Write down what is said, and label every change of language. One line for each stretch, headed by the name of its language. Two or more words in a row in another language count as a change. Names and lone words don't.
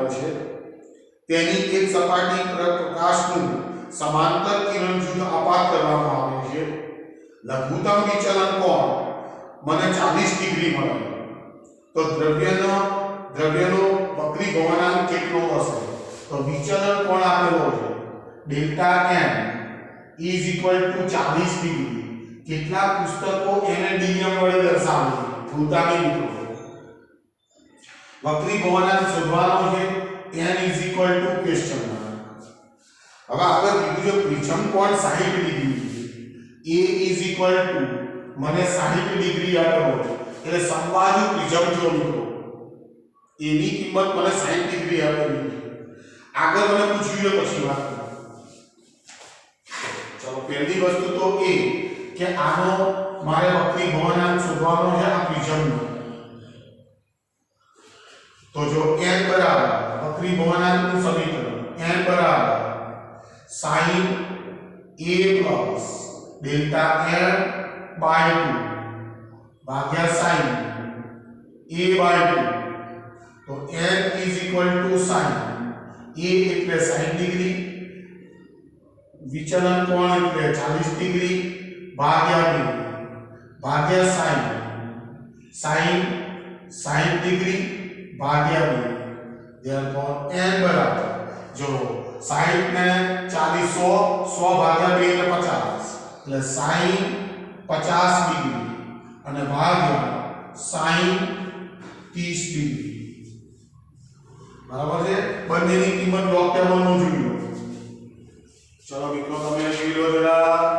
Gujarati: છે તેની એક સપાટી પર પ્રકાશનું સમાંતર કિરણજુથ આપાત કરવામાં આવે છે લઘુત્તમ વિચલન કોણ મને 40 ડિગ્રી મળે તો દ્રવ્યનો વક્રીભવનાંક કેટલો હશે તો વિચલન કોણ આપેલો છે
English: delta n is equal to
Gujarati: 40 ડિગ્રી કેટલાક પુસ્તકો એને dm વડે દર્શાવે છે ભૂલતા નહીં મિત્રો વક્રીભવનાંક શોધવાનો છે
English: n is equal to
Gujarati: ક્વેશ્ચન હવે આગળ કીધું છે પ્રિઝમ કોણ 60 ડિગ્રી
English: a is equal to
Gujarati: મને 60 ડિગ્રી આપેલો એટલે સમબાજુ પ્રિઝમ જો મિત્રો એની કિંમત મને 60 ડિગ્રી આપેલી છે આગળ મને પૂછ્યું છે પછી વાત ચલો પહેલી વસ્તુ તો એ કે આનો મારે વક્રીભવનાંક શોધવાનો છે આ પ્રિઝમનો તો જો n બરાબર વક્રીભવનાંકનું સમીકરણ n બરાબર
English: sin a plus delta n by 2
Gujarati: भाग्या
English: sin a by 2
Gujarati: तो
English: n is equal to sin a
Gujarati: એટલે 60 ડિગ્રી વિચલન કોણ એટલે 40 ડિગ્રી ભાગ્યા sin 60 ડિગ્રી ભાગ્યા 2 therefore n બરાબર જો 60 ને 40 100 ભાગ્યા 2 એટલે 50 એટલે sin 50 ડિગ્રી અને ભાગ્યા sin 30 ડિગ્રી બરાબર છે બંનેની કિંમત લોગ ટેબલમાં જોઈ લો ચલો મિત્રો તમે જોઈ લો જરા